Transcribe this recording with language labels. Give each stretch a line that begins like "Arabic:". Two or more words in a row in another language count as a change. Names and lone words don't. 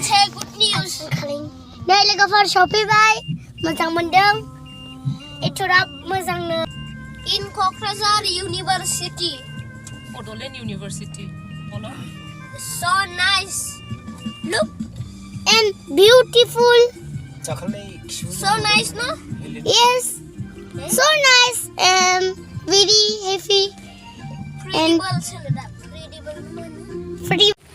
Bodo: नै लोगोफोर सफैबाय। मोजां मोनदों। एथ'राब मोजांनो
English: in Kokrajhar University. Bodoland University. So nice. Look and beautiful. So nice, no? Yes. So nice and very heavy. And pretty.